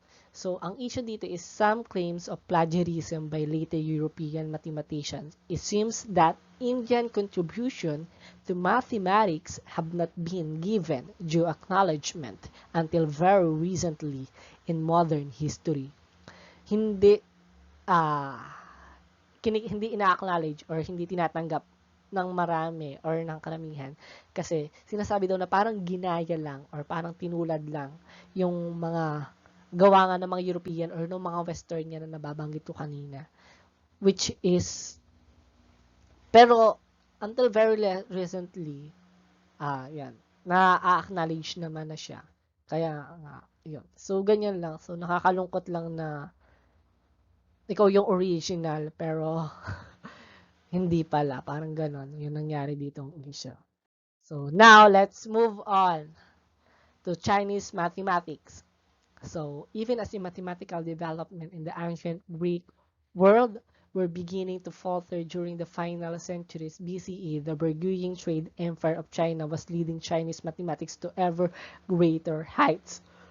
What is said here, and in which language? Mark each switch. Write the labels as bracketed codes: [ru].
[en] So, [tl] ang issue dito [en] is some claims of plagiarism by later European mathematicians. It seems that Indian contribution to mathematics have not been given due acknowledgement until very recently in modern history. [tl] Hindi hindi ina-acknowledge or hindi tinatanggap ng marami or ng karamihan kasi sinasabi daw na parang ginaya lang or parang tinulad lang yung mga gawa nga ng mga European or ng mga Western yan na nababanggit ko kanina. Which is, pero until very recently, yan, na-acknowledge naman na siya. Kaya, yun. So, ganyan lang. So, nakakalungkot lang na ikaw yung original, pero hindi pala. Parang ganon. Yung nangyari dito ang issue. [en] So, now, let's move on to Chinese mathematics. So, even as the mathematical development in the ancient Greek world were beginning to falter during the final centuries BCE, the burgeoning trade empire of China was leading Chinese mathematics to ever greater heights.